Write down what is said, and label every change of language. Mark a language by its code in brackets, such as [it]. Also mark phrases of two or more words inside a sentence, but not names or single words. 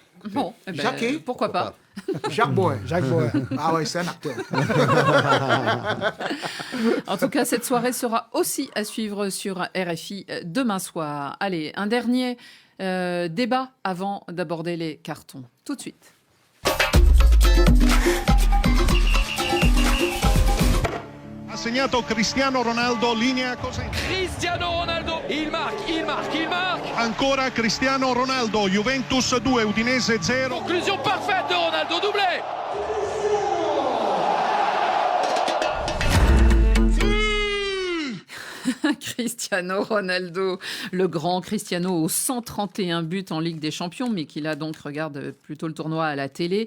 [fr] Bon, pourquoi pas. Jacques Bauer. Ah ouais, c'est un acteur. En tout cas, cette soirée sera aussi à suivre sur RFI demain soir. Allez, un dernier débat avant d'aborder les cartons. Tout de suite. [it] Ha segnato Cristiano Ronaldo, linea cosa? [fr] Cristiano Ronaldo, il marque. [it] Ancora Cristiano Ronaldo, Juventus 2, Udinese 0. [fr] Conclusion parfaite de Ronaldo, doublé. Cristiano Ronaldo, le grand Cristiano aux 131 buts en Ligue des Champions, mais qui là donc regarde plutôt le tournoi à la télé.